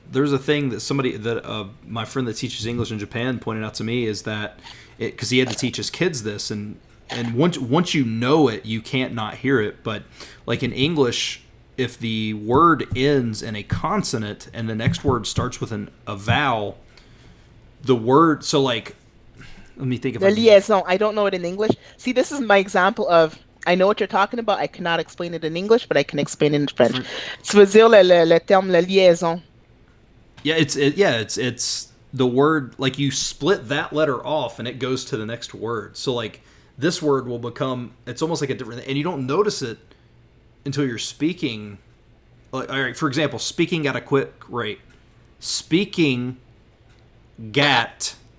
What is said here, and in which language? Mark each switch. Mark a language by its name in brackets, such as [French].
[English] There's a thing that somebody that my friend that teaches English in Japan pointed out to me is that because he had to teach his kids this and once you know it you can't not hear it, but like in English if the word ends in a consonant and the next word starts with a vowel, the word so like let me think if The I can [French] liaison. [English] I don't know it in English. See, this is my example of I know what you're talking about. I cannot explain it in English, but I can explain it in French. [French] Tu veux dire le terme la liaison? [English] yeah it's the word like you split that letter off and it goes to the next word, so like this word will become it's almost like a different and you don't notice it until you're speaking like all right for example speaking at a quick rate speaking gat